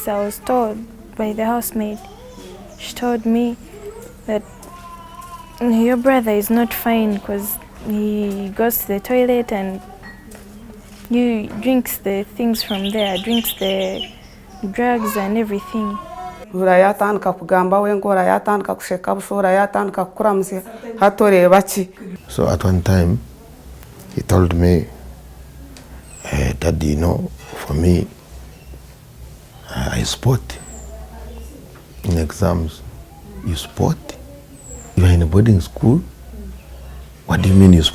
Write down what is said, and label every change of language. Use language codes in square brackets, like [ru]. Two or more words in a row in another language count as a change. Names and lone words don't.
[en] I was told by the housemaid. She told me that your brother is not fine because he goes to the toilet and he drinks the things from there, drinks the drugs and everything. [nyn] Urayatandika kugamba we ngo urayatandika kusheka busho urayatandika kukuramze hatore baki. [en] So at one time he told me, Daddy, you know, for me, I sport in exams. You sport? You are in a boarding school? What do you mean you sport?